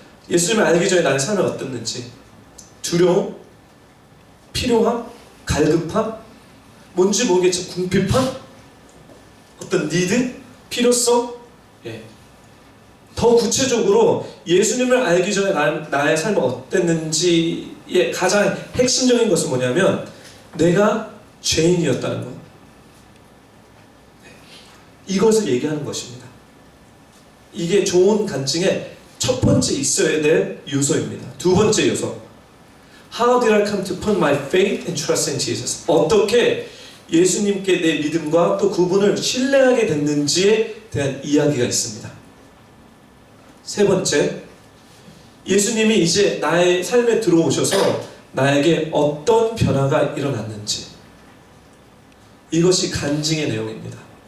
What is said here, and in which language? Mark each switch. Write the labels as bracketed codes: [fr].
[ko] 예수님을 알기 전에 나의 삶이 어땠는지, 두려움, 필요함, 갈급함, 뭔지 모르겠지만 궁핍함, 어떤 니드, 필요성, 더 구체적으로 예수님을 알기 전에 나의 삶이 어땠는지의 가장 핵심적인 것은 뭐냐면 내가 죄인이었다는 것. 이것을 얘기하는 것입니다. 이게 좋은 간증의 첫 번째 있어야 될 요소입니다. 두 번째 요소, [en] How did I come to put my faith and trust in Jesus? [ko] 어떻게 예수님께 내 믿음과 또 그분을 신뢰하게 됐는지에 대한 이야기가 있습니다. 세 번째, 예수님이 이제 나의 삶에 들어오셔서 나에게 어떤 변화가 일어났는지, 이것이 간증의 내용입니다.